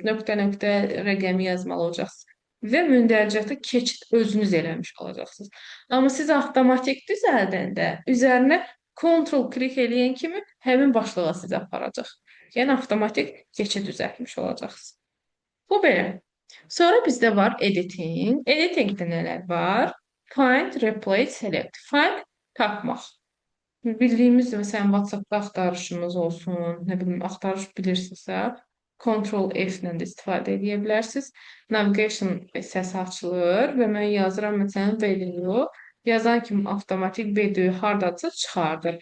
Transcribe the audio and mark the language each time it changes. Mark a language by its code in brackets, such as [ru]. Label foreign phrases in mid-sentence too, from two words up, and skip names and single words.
[az] Nöqtə-nöqtə rəqəmi yazmalı olacaqsınız. Və mündərcatı keçid özünüz eləmiş olacaqsınız. Amma siz avtomatik düzəldəndə üzərinə Ctrl klik eləyən kimi həmin başlığa sizi aparacaq. Yəni avtomatik keçid düzəltmiş olacaqsınız. Bu belə. Sonra bizdə var editing. Editingdə nələr var? [en] Find, replace, select. [az] Find tapmaq. Bildiyimiz məsələn WhatsApp-da axtarışımız olsun, nə bilim axtarış bilirsinizsə, Ctrl F ilə də istifadə edə bilərsiniz. Navigation səsi açılır və mən yazıram məsələn video. Yazan kimi avtomatik video hardadırsa çıxardır.